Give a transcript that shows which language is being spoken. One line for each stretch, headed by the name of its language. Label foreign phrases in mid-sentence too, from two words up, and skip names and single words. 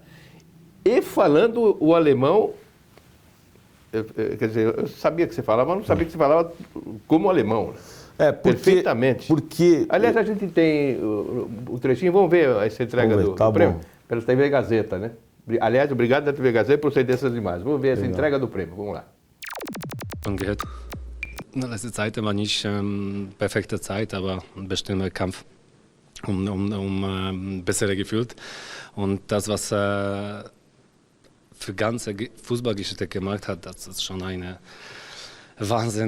Portuguese: E falando o alemão, quer dizer, eu sabia que você falava, mas não sabia que você falava como alemão. Perfeitamente. Porque... Aliás, a gente tem o trechinho, vamos ver essa entrega do prêmio. Pela TV Gazeta, né? Aliás, obrigado da TV Gazeta por ceder essas imagens. Vamos ver essa entrega do prêmio, vamos lá.
German: Gehört. Letzte Zeit war nicht perfekte Zeit, aber ein bestimmter Kampf besser gefühlt. Und das, was für ganze Fußballgeschichte gemacht hat, das ist schon eine Wahnsinn.